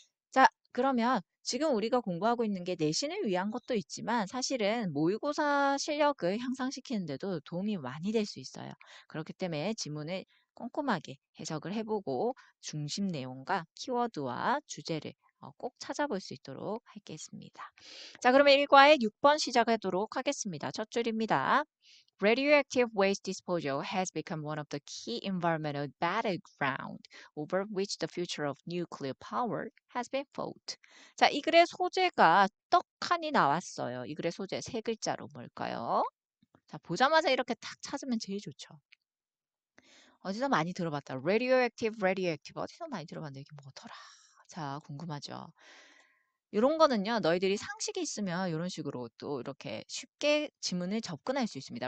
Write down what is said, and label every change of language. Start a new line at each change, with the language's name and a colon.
Korean: 자, 그러면 지금 우리가 공부하고 있는 게 내신을 위한 것도 있지만 사실은 모의고사 실력을 향상시키는 데도 도움이 많이 될 수 있어요. 그렇기 때문에 지문을 꼼꼼하게 해석을 해보고 중심 내용과 키워드와 주제를 꼭 찾아볼 수 있도록 하겠습니다. 자, 그러면 1과의 6번 시작하도록 하겠습니다. 첫 줄입니다.
English: Radioactive waste disposal has become one of the key environmental battleground over which the future of nuclear power has been fought.
Korean: 자, 이 글의 소재가 떡하니 나왔어요. 이 글의 소재 세 글자로 뭘까요? 자, 보자마자 이렇게 탁 찾으면 제일 좋죠. 어디서 많이 들어봤다. radioactive, radioactive. 어디서 많이 들어봤는데 이게 뭐더라? 자, 궁금하죠? 이런 거는요, 너희들이 상식이 있으면 이런 식으로 또 이렇게 쉽게 지문을 접근할 수 있습니다.